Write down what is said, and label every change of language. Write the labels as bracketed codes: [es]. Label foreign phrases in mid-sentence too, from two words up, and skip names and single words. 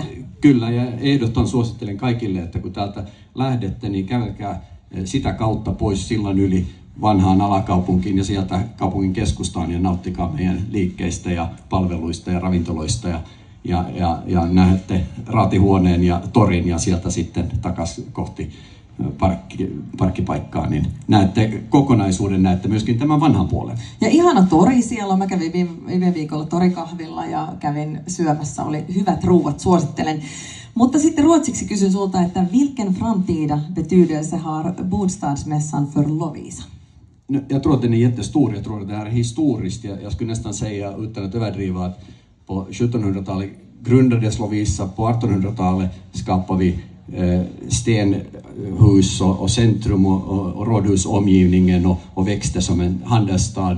[fi] Kyllä, ja ehdottomasti suosittelen kaikille, että kun täältä lähdette, niin käykää sitä kautta pois sillan yli vanhaan alakaupunkiin ja sieltä kaupungin keskustaan ja nauttikaa meidän liikkeistä ja palveluista ja ravintoloista ja näette raatihuoneen ja torin ja sieltä sitten takaisin kohti parkkipaikkaa, niin näette kokonaisuuden, näette myöskin tämän vanhan puolen. Ja ihana tori siellä on. Mä kävin viime viikolla torikahvilla ja kävin syömässä. Oli hyvät ruuat, suosittelen. Mutta sitten ruotsiksi kysyn sulta, että [sv] vilken framtida betyder så här bostadsmässan för Lovisa? No, jag tror att den är jättestor. Jag tror att det här är historiskt. Jag skulle nästan säga, utan att överdriva, att på 1700-talet grundades Lovisa. På 1800-talet skapade vi stenhus och centrum och rådhusomgivningen och växte som en handelsstad.